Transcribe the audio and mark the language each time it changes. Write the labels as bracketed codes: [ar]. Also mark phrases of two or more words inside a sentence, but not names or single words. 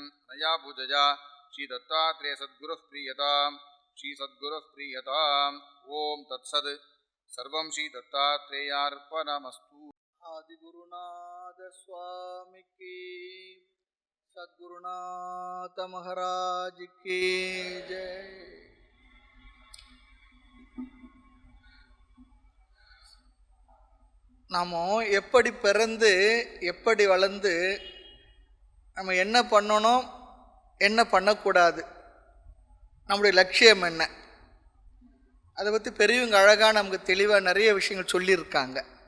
[sa] नया पूजया श्रीदत्तात्रेय सद्गुरुः प्रीयताम्। श्रीसद्गुरुः प्रीयताम्। ॐ तत्सद्। सर्वं श्रीदत्तात्रेयार्पणमस्तु। [hi] आदिगुरुनाथ स्वामी की, सद्गुरुनाथ महाराज की जय। [ta] நாம் எப்படி பிறந்து எப்படி வளர்ந்து நம்ம என்ன பண்ணணும் என்ன பண்ணக்கூடாது, நம்முடைய லட்சியம் என்ன, அதை பற்றி பெரியவங்க அழகாக நமக்கு தெளிவாக நிறைய விஷயங்கள் சொல்லியிருக்காங்க.